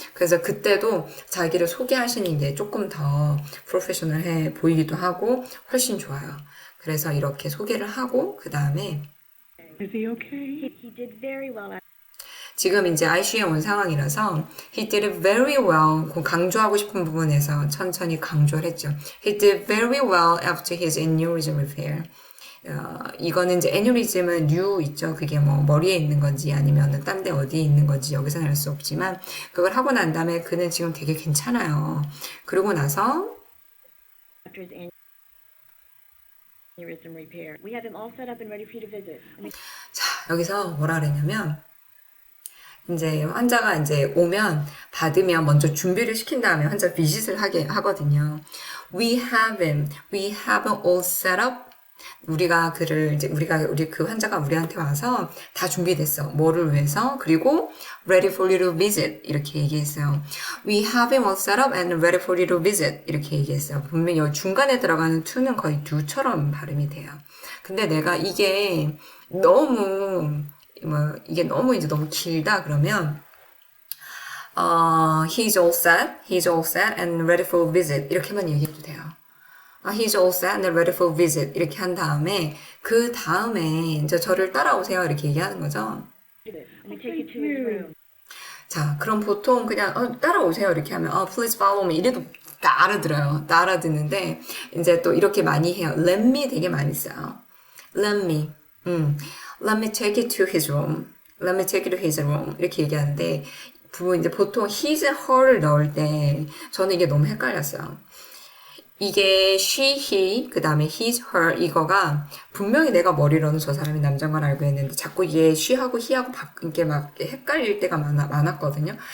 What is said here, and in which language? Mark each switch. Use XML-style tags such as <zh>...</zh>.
<ko>그래서 그때도 자기를 소개하시는 게 조금 더 프로페셔널해 보이기도 하고 훨씬 좋아요. 그래서 이렇게 소개를 하고 그 다음에</ko> <en>Is he okay? He did very well.</en> <ko>지금 이제 ICU에 온 상황이라서</ko> <en>he did very well.</en> <ko>그 강조하고 싶은 부분에서 천천히 강조를 했죠.</ko> <en>He did very well after his aneurysm repair.</en> <ko>이거는 이제 aneurysm은 류 있죠. 그게 뭐 머리에 있는 건지 아니면 딴 데 어디에 있는 건지 여기서는 알 수 없지만 그걸 하고 난 다음에 그는 지금 되게 괜찮아요. 그러고 나서</ko> <en>After his aneurysm repair, we have him all set up and ready for you to visit.</en> <ko>자, 여기서 뭐라 그랬냐면 이제 환자가 이제 오면 받으면 먼저 준비를 시킨 다음에 환자 비짓을 하게 하거든요.</ko> <en>We have him all set up.</en> <ko>우리 그 환자가 우리한테 와서 다 준비됐어. 뭐를 위해서?</ko> <en>그리고 ready for you to visit</en> <ko>이렇게 얘기했어요.</ko> <en>We have him all set up and ready for you to visit</en> <ko>이렇게 얘기했어요. 분명히 여기 중간에 들어가는 to는 거의 do처럼 발음이 돼요. 근데 내가 이게 너무 이제 너무 길다 그러면</ko> <en>he's all set and ready for visit</en> <ko>이렇게만 얘기해도 돼요.</ko> <en>He's all set and ready for visit</en> <ko>이렇게 한 다음에 그 다음에 이제 저를 따라오세요 이렇게 얘기하는 거죠.</ko> <en>Let me take you to his room.</en> <ko>자, 그럼 보통 그냥 따라오세요 이렇게 하면</ko> <en>please follow me</en> <ko>이래도 다 알아들어요. 다 알아듣는데 이제 또 이렇게 많이 해요. Let me 되게 많이 써요.</ko> <en>Let me take you to his room. Let me take you to his room.</en> <ko>이렇게 얘기하는데, 이제 보통 his, her를 넣을 때, 저는 이게 너무 헷갈렸어요. 이게 she, he, 그 다음에 his, her, 이거가 분명히 내가 머리로는 저 사람이 남자인 걸 알고 있는데 자꾸 이게 she하고 he하고 이게 막 헷갈릴 때가 많았거든요.</ko>